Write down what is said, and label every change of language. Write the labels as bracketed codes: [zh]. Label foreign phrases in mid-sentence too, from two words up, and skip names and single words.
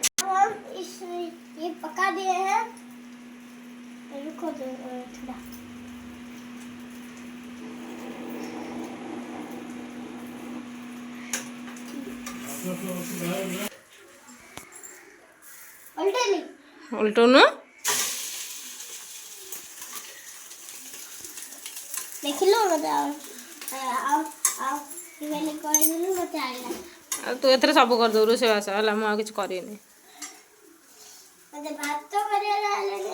[hi] हम ये पका दिए हैं। रुको थोड़ा। उल्टे नहीं, उल्टो ना [or] ଦେଖିଲୁ ମତେ ଆଉ ଇବେଲେ କହିଦେଲୁ ମତେ ଆଇଲା। ଆଉ ତୁ ଏଥିରେ ସବୁ କରିଦେବୁ ରୋଷେଇବାସ ହେଲା। ମୁଁ ଆଉ କିଛି କରିନି। ମତେ ଭାତ କରିବା ଆଇଲାନି।